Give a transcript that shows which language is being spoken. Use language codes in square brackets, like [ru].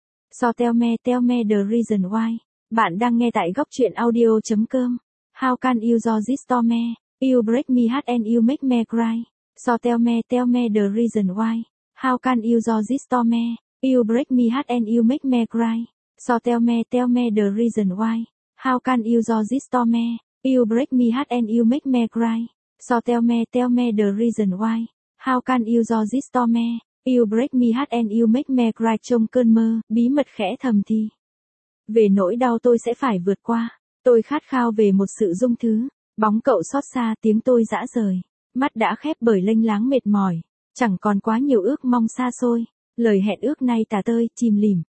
[en] So tell me the reason why. [vi] Bạn đang nghe tại góc truyện audio.com. [en] How can you do this to me? You break me heart and you make me cry. So tell me the reason why. How can you do this to me? You break me heart and you make me cry. So tell me the reason why. How can you do this to me? You break me heart and you make me cry. So tell me the reason why. How can you do this to me? You break me heart and you make me cry [vi] trong cơn mơ, bí mật khẽ thầm thì. Về nỗi đau tôi sẽ phải vượt qua. Tôi khát khao về một sự dung thứ. Bóng cậu xót xa tiếng tôi dã rời. Mắt đã khép bởi lênh láng mệt mỏi. Chẳng còn quá nhiều ước mong xa xôi. Lời hẹn ước nay tả tơi, chìm lìm.